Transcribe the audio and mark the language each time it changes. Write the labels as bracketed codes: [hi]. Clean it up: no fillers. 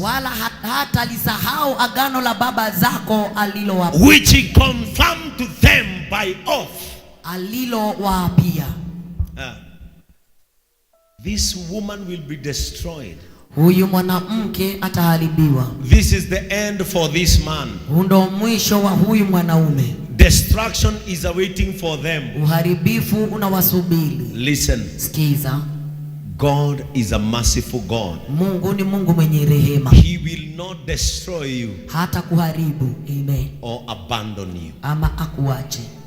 [sw] wala hata lisahau agano la baba zako [en] which he confirmed to them by oath." [sw] alilowaapia. [en] This woman will be destroyed. [sw] Huyu mwanamke ataharibiwa. [en] This is the end for this man. [sw] Ndo mwisho wa huyu mwanaume. [en] Destruction is awaiting for them. [sw] Uharibifu unawasubiri. [en] Listen. [sw] Sikiza. [en] God is a merciful God. [sw] Mungu ni Mungu mwenye rehema. [en] He will not destroy you, [sw] hata kuharibu. Amen. [en] or abandon you. [sw] Ama akuache.